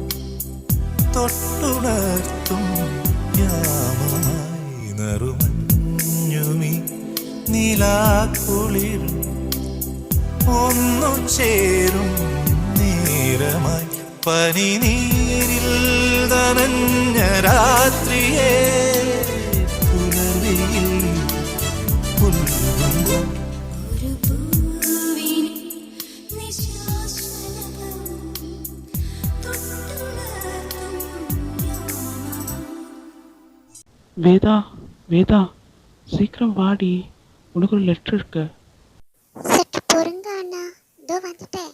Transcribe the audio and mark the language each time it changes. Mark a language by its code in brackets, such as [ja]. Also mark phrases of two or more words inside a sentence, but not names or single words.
[ml] തൊട്ടുണർത്തും യാമായി നറുമഞ്ഞുമി നിലാക്കുളിർ ഒന്നു ചേരും നേരമായി പനിനീരിൽ നനഞ്ഞ രാത്രിയെ പുലരിയിൽ പുൽകുമ്പോൾ [ta] வேதா வேதா சீக்கிரம் வாடி, உனக்கு ஒரு லெட்டர் இருக்கு. சற்று பொறுங்க அண்ணா, இதோ வந்துட்டேன்.